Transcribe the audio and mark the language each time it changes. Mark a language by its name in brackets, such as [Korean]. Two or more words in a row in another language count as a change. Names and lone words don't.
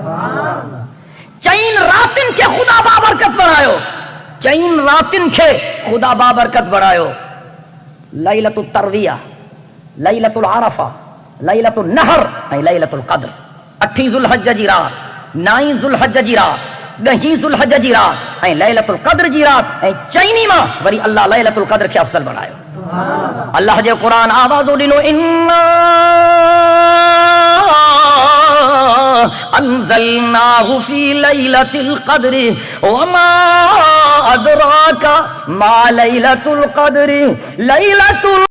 [Sindhi] चईन रातिन खे ख़ुदा बाबरकत बणायो चईन रातिन खे ख़ुदा बाबरकत बणायो लैलतुल तरविया लैलतुल अरफा लैलतुल नहर ऐं लैलतुल क़द्र 8 ज़ुल्हज जी रात 9 ज़ुल्हज जी रात 10 ज़ुल्हज जी रात ऐं लैलतुल क़द्र जी रात ऐं चईनी मां वरी अल्लाह लैलतुल क़द्र खे अफ़ज़ल बणायो अल्लाह जे क़ुरान आवाज़ो ॾिनो [Arabic] إنا أنزلناه في ليلة القدر وما أدراك ما ليلة القدر ليلة